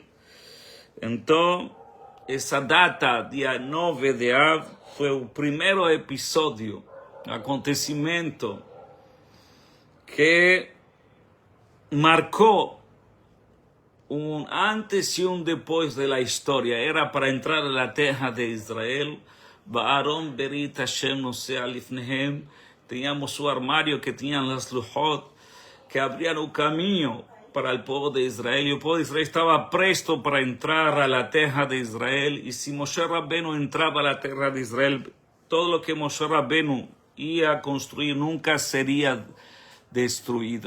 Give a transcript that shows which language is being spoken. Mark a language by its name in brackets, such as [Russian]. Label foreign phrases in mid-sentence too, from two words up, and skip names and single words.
[Portuguese] Então, essa data, dia 9 de Av, foi o primeiro episódio, acontecimento que marcou um antes e um depois da história. Era para entrar na terra de Israel. [Hebrew] בארון ברית ה' נוסע לפניהם. [Portuguese] Tínhamos o armário que tinha as luchot, que abriam o caminho para o povo de Israel. E o povo de Israel estava presto para entrar à terra de Israel. E se Moshe Rabbeinu entrava à terra de Israel, todo o que Moshe Rabbeinu ia construir nunca seria destruído.